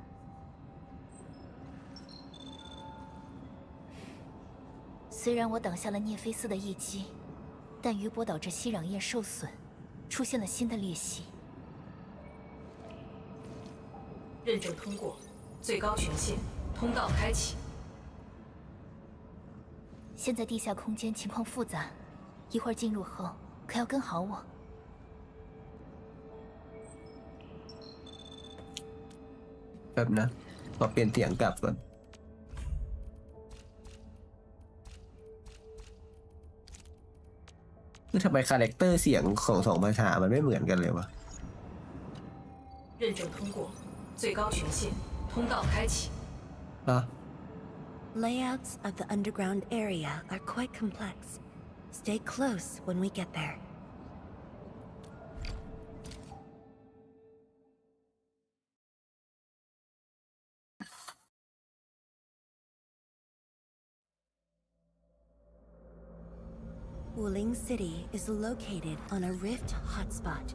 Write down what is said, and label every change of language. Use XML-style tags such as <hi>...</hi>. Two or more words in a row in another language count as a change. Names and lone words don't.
<zh>虽然我挡下了涅菲斯的一击，但余波导致熙壤液受损，出现了新的裂隙。认证通过，最高权限，通道开启。现在地下空间情况复杂，一会儿进入后可要跟好我。</zh> <th>แป๊บนะขอเปลี่ยนเสียงกลับก่อนคือทำไมคาแรคเตอร์เสียงของสองภาษามันไม่เหมือนกันเลยวะ</th> <zh>认证通过，最高权限，通道开启。</zh> <th>เหรอ</th> <en>Layouts of the underground area are quite complex. Stay close when we get there. Wuling City is located on a rift hotspot.</en>